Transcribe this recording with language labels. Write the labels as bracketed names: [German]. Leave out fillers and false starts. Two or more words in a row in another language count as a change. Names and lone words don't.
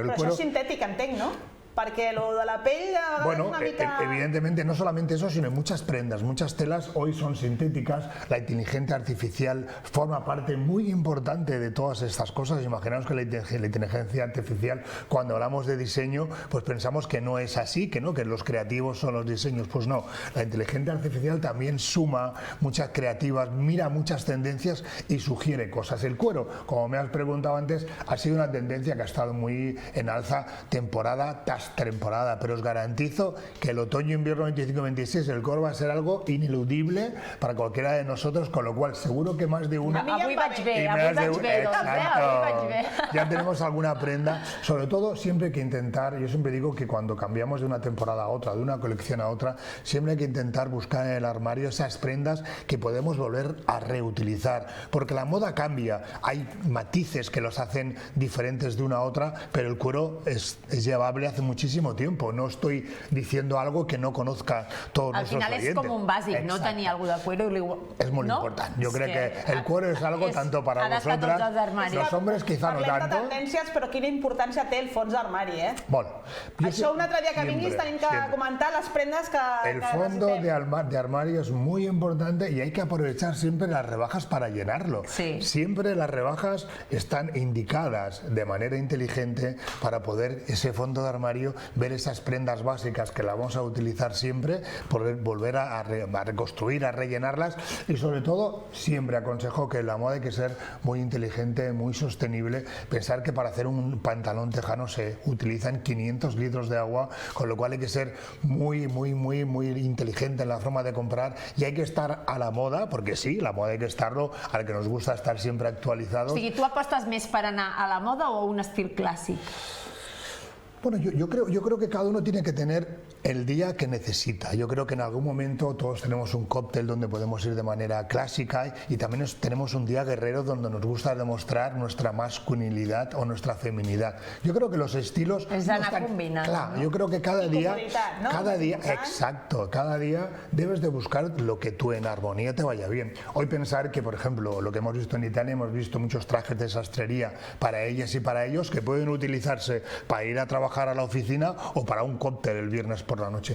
[Catalan] Però això és sintètic, entenc, no? Perquè lo de la pell a vegades bueno, una mica... [Spanish] evidentemente no solamente eso, sino muchas prendas, muchas telas hoy son sintéticas. La inteligencia artificial forma parte muy importante de todas estas cosas. Imaginaos que la inteligencia artificial, cuando hablamos de diseño, pues pensamos que no es así, que no, que los creativos son los diseños. Pues no, la inteligencia artificial también suma muchas creativas, mira muchas tendencias y sugiere cosas. El cuero, como me has preguntado antes, ha sido una tendencia que ha estado muy en alza temporada tras temporada, pero os garantizo que el otoño-invierno 25-26 el cuero va a ser algo ineludible para cualquiera de nosotros, con lo cual seguro que más de uno... [Catalan] Avui vaig bé, avui vaig bé. [Spanish] Ya tenemos alguna prenda, sobre todo siempre hay que intentar, yo siempre digo que cuando cambiamos de una temporada a otra, de una colección a otra, siempre hay que intentar buscar en el armario esas prendas que podemos volver a reutilizar, porque la moda cambia, hay matices que los hacen diferentes de una a otra, pero el cuero es llevable hace muchísimo tiempo. No estoy diciendo algo que no conozca todos nuestros oyentes. [Catalan] Al final és com un bàsic, no? Tenir algo de cuero. [Spanish] Es muy importante. Yo creo que el cuero es algo tanto para vosotras, los hombres quizá no tanto. [Catalan] Parlem de tendències, però quina importància té el fons d'armari, eh? Bueno, això un altre dia que vinguis tenim que comentar les prendes que [Spanish] el fondo de armario es muy importante y hay que aprovechar siempre las rebajas para llenarlo. Sí. Siempre las rebajas están indicadas de manera inteligente para poder ese fondo de armario ver esas prendas básicas que las vamos a utilizar siempre, poder volver a reconstruir, a rellenarlas y sobre todo siempre aconsejo que en la moda hay que ser muy inteligente, muy sostenible, pensar que para hacer un pantalón tejano se utilizan 500 litros de agua, con lo cual hay que ser muy inteligente en la forma de comprar y hay que estar a la moda, porque sí, la moda hay que estarlo, al que nos gusta estar siempre actualizados. [Catalan] O sigui, tu apostes més per anar a la moda o a un estil clàssic? [Spanish] Bueno, yo creo que cada uno tiene que tener el día que necesita. Yo creo que en algún momento todos tenemos un cóctel donde podemos ir de manera clásica y también tenemos un día guerrero donde nos gusta demostrar nuestra masculinidad o nuestra feminidad. Yo creo que los estilos... [Catalan] Es anar combinant. [Spanish] Claro, yo creo que cada día, exacto, cada día debes de buscar lo que tú en armonía te vaya bien. Hoy pensar que, por ejemplo, lo que hemos visto en Italia, hemos visto muchos trajes de sastrería para ellas y para ellos que pueden utilizarse para ir a trabajar a la oficina o para un cóctel el viernes por la noche.